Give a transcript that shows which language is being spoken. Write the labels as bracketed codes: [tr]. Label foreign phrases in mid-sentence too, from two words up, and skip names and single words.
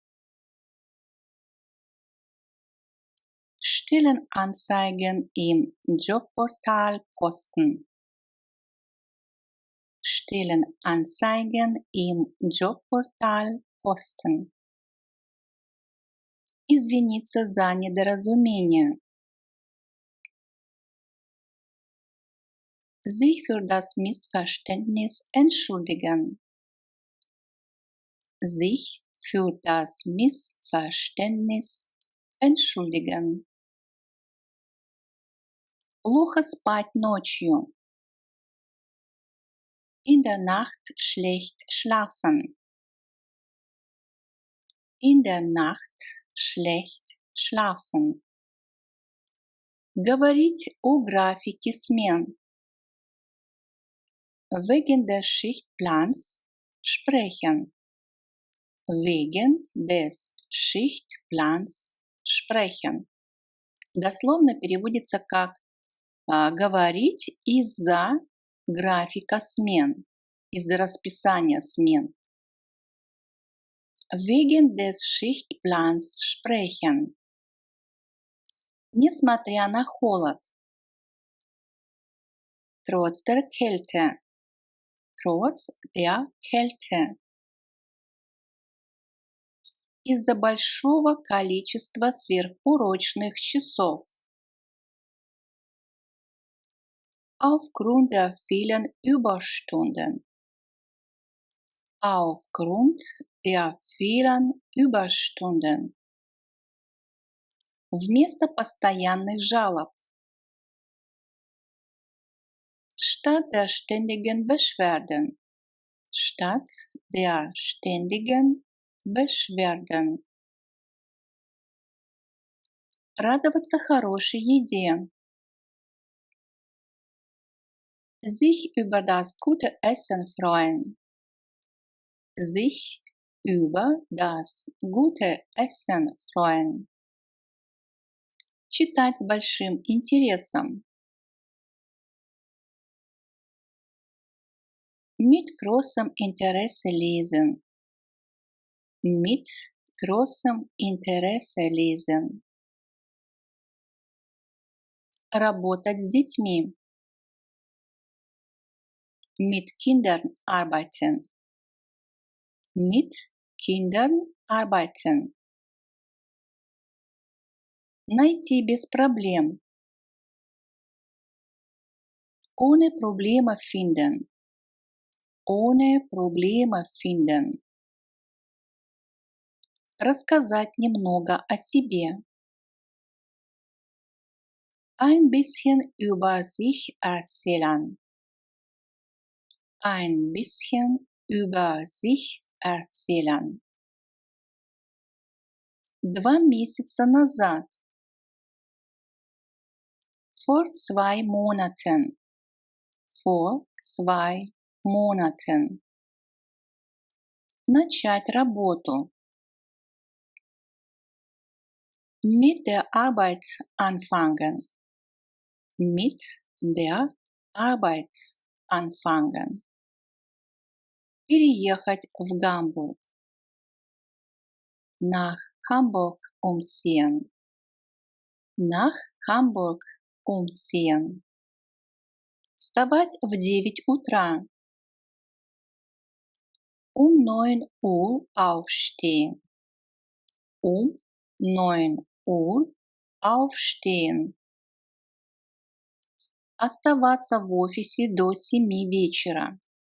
[de] Stellenanzeigen im Jobportal posten. Stellenanzeigen im Jobportal posten. [ru] Извиниться за недоразумение. [de] Sich für das Missverständnis entschuldigen. Sich für das Missverständnis entschuldigen. [ru] Плохо спать ночью. [de] In der Nacht schlecht schlafen. In der Nacht schlecht schlafen. [ru] Говорить о графике смен. [de] Wegen des Schichtplans sprechen. Wegen des Schichtplans sprechen. [ru] Дословно переводится как говорить из-за графика смен, из-за расписания смен. [de] Wegen des Schichtplans sprechen. [ru] Несмотря на холод. [de] Trotz der Kälte. Trotz der Kälte. [ru] Из-за большого количества сверхурочных часов. [de] Aufgrund der vielen Überstunden. Aufgrund der vielen Überstunden. [ru] Вместо постоянных жалоб. [de] Statt der ständigen Beschwerden. Statt der ständigen Beschwerden. [ru] Радоваться хорошей еде. [de] Sich über das gute Essen freuen. Sich über das gute Essen freuen. [ru] Читать с большим интересом. [de] Mit großem Interesse lesen. Mit großem Interesse lesen. [ru] Работать с детьми. [de] Mit Kindern arbeiten. Mit Kindern arbeiten. [ru] Найти без проблем. [de] Ohne Probleme finden. Ohne Probleme finden. [ru] Рассказать немного о себе. [de] Ein bisschen über sich erzählen. Ein bisschen über sich erzählen. [ru] 2 месяца назад. [de] Vor 2 Monaten. Vor 2 Monaten. [ru] Начать работу. [de] Mit der Arbeit anfangen. Mit der Arbeit anfangen. [ru] Переехать в Гамбург. [de] Nach Hamburg umziehen. Nach Hamburg umziehen. [ru] Вставать в 9 утра. [de] 9 Uhr aufstehen. 9 Uhr aufstehen. [ru] Оставаться в офисе до 7 вечера.